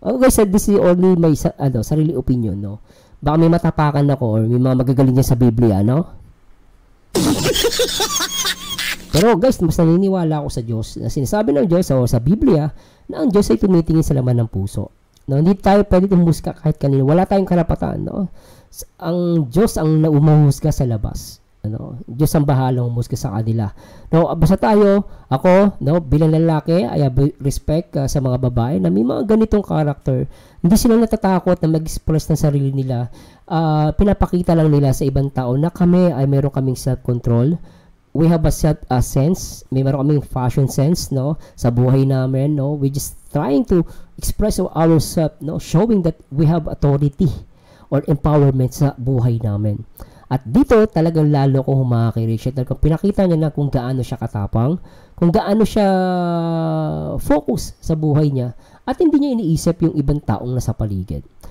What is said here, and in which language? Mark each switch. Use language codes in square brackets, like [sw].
[en] Guys, this is only my [tl] sarili [en] opinion. [tl] No? Baka may matapakan ako or may mga magagaling niya sa Biblia. No? Pero guys, mas naniniwala ako sa Diyos. Na sinasabi ng Diyos o sa Biblia na ang Diyos ay tumitingin sa laman ng puso. No, hindi tayo pwede umusga kahit kanino. Wala tayong karapatan, no? Ang Diyos ang umuhusga sa labas. Ano? Diyos ang bahalang umusga sa kanila. No, basta tayo, ako, no, bilang lalaki, [en] I have respect [tl] sa mga babae na may mga ganitong character. Hindi sila natatakot na mag-express ng sarili nila. Pinapakita lang nila sa ibang tao na kami ay meron kaming self-control. [en] We have a sense, [tl] may meron kaming fashion sense, no, sa buhay namin, no. [en] We just trying to express ourselves, no, showing that we have authority or empowerment [tl] sa buhay namin. At dito talagang lalo kong humakay Rachel, kung pinakita niya na kung gaano siya katapang, kung gaano siya focus sa buhay niya, at hindi niya iniisip yung ibang taong nasa paligid.